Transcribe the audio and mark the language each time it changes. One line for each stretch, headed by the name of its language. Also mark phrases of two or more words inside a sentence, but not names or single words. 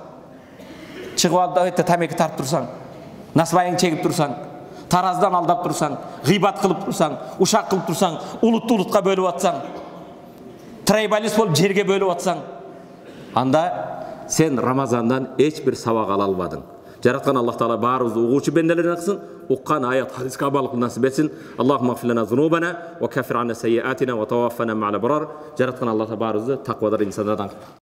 Kyrgyz: Чыгып алып өтө тамеки тартып турсаң, насыбайың чегип турсаң, тараздан алдап турсаң, гыйбат кылып турсаң, ушак кылып турсаң, улутты улутка бөлүп атсаң, трайбалист болуп жерге бөлүп атсаң, анда сен Рамазандан эч бир сабак ала албадың. Жараткан Аллах таала баарыбызды угуучу бенделерден кылсын, уккан аят хадиске абалык насип этсин.
Arabic: اللهم اغفر لنا ذنوبنا وكفر عنا سيئاتنا وتوفنا مع الأبرار.
Kyrgyz: Жараткан Аллах баарыбызды таквадар инсандардан